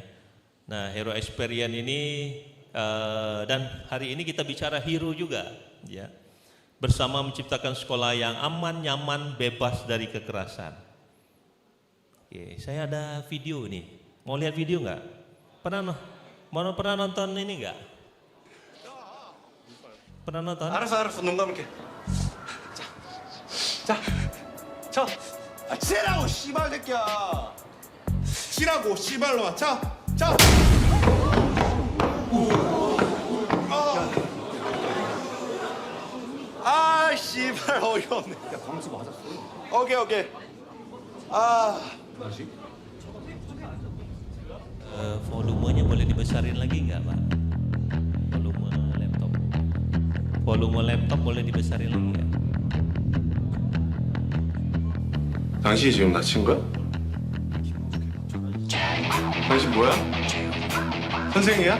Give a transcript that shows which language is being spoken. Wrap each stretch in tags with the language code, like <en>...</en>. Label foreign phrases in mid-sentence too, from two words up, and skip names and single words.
<id>Nah, Hero Experience ini dan hari ini kita bicara hero juga, ya. Bersama menciptakan sekolah yang aman, nyaman, bebas dari kekerasan. Oke, saya ada video nih. Mau lihat video nggak? Pernah nonton ini enggak? Pernah nonton?</id> <ko>알았어 눈 감을게 자 쳐 치라고 씨발 새끼야 치라고 씨발로 쳐 아 씨발 어이없네 야 광수 맞았어 오케이</ko> <id>Volumenya boleh dibesarin lagi nggak, Pak? Volume laptop boleh dibesarin lagi nggak?</id> <ko>당신이 지금 다친 거야? 당신 뭐야? 선생이야?</ko>